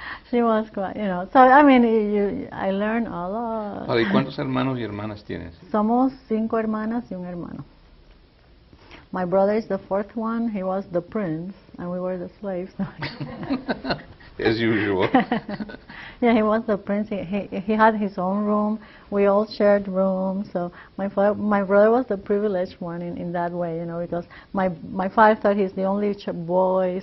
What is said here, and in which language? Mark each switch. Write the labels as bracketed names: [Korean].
[English] She was quite, you know, so I mean, I learned a lot. [Spanish] ¿Y cuántos hermanos y hermanas tienes? Somos 5 hermanas y un hermano. [English] My brother is the 4th one. He was the prince, and we were the slaves. As usual. Yeah, he was the prince. He had his own room. We all shared rooms. So my brother was the privileged one in that way, you know, because my father thought he's the only boy.